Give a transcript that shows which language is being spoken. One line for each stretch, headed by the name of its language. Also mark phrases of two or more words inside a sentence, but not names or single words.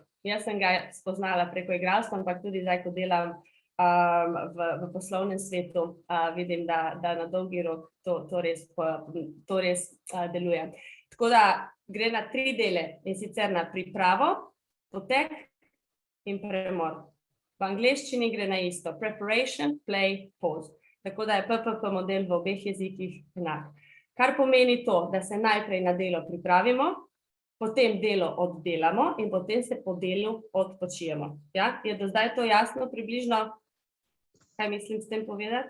Slovenian: Jaz sem ga spoznala preko igralstva, ampak tudi zdaj, ko delam v poslovnem svetu, vidim, da na dolgi rok to res deluje. Tako da gre na 3 dele, in sicer na pripravo, potek in premor. V angleščini gre na isto,
English: preparation, play, pause.
Slovenian: Tako da je PPP model v obeh jezikih enak. Kar pomeni to, da se najprej na delo pripravimo, potem delo oddelamo in potem se po delu odpočijemo. Ja? Je do zdaj to jasno približno, kaj mislim s tem povedati?